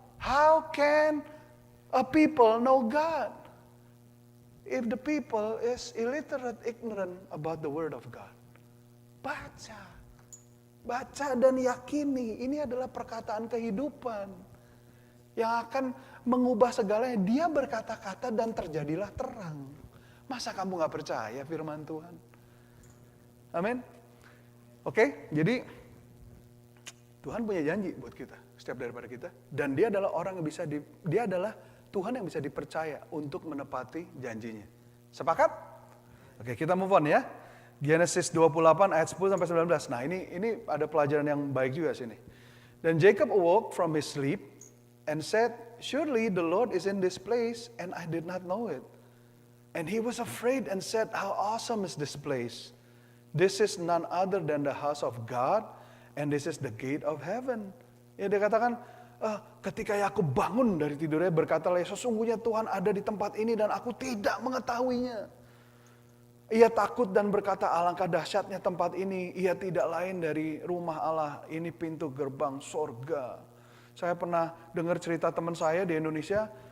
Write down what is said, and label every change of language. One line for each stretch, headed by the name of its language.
English: How can a people know God? If the people is illiterate, ignorant about the word of God.
Indonesian: Baca. Baca dan yakini. Ini adalah perkataan kehidupan. Yang akan mengubah segalanya. Dia berkata-kata dan terjadilah terang. Masa kamu gak percaya firman Tuhan? Amin. Oke, jadi Tuhan punya janji buat kita, setiap daripada kita, dan Dia adalah orang yang Dia adalah Tuhan yang bisa dipercaya untuk menepati janjinya. Sepakat? Oke, kita move on ya. Genesis 28 ayat 10 sampai 19. Nah, ini ada pelajaran yang baik juga sini.
English: Dan Jacob awoke from his sleep and said, "Surely the Lord is in this place, and I did not know it." And he was afraid and said, "How awesome is this place? This is none other than the house of God, and this is the gate of heaven."
Indonesian: Ya, dia katakan, ketika Yakub bangun dari tidurnya berkatalah, sesungguhnya Tuhan ada di tempat ini dan aku tidak mengetahuinya. Ia takut dan berkata, alangkah dahsyatnya tempat ini. Ia tidak lain dari rumah Allah. Ini pintu gerbang sorga. Saya pernah dengar cerita teman saya di Indonesia.